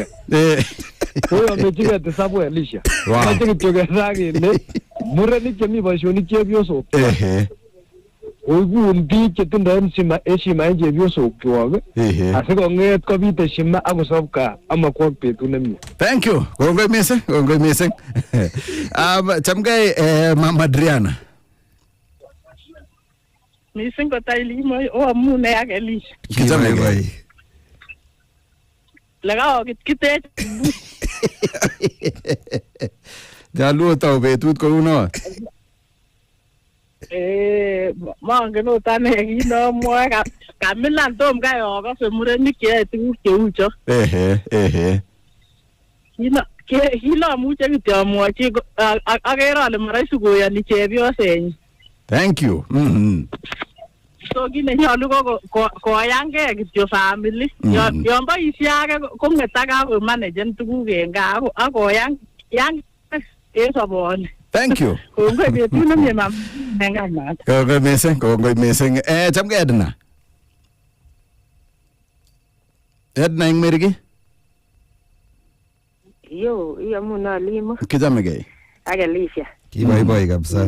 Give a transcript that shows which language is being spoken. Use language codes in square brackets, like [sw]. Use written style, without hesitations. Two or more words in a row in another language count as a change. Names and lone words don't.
[kln] Koyomechike tisabu Alicia. Moche kityo keswa kele murenik chemi boisionik chepyosok. Oikun biik chetindoi heshima en chepyosokwok asikong'et kobit heshima akosob gaa amakwok betut nemie. [en] Thank you. [kln] Kongoi missing. Kongoi missing. Chamgei Mama Adriana. Missing ko tai Limo amune ak Alicia. Kichamegei. Lagao kitech. Jaluo tau betut kou no. Mangen ot ane kinomwoe kamilan tom kai akose murenik cheyoe tuguk cheu cho. Kilomuche kityo amwochi akere ale maraisi koyoni chepyosenyi. [en] Thank you. [kln] So kit nenyolu ko koyangei kityo family. Yon boisie age kong'et ak kakomanejen tuguk en gaa ak koyang en soboni. [en] Thank you. [kln] Kongoi betut nemie mam nengamat. Kongoi missing. Kongoi missing. Chamgei Edna. Edna ing Meriki. Yo, muna Limo. Kichamegei. Ak Alicia. Kiboiboi kabisa.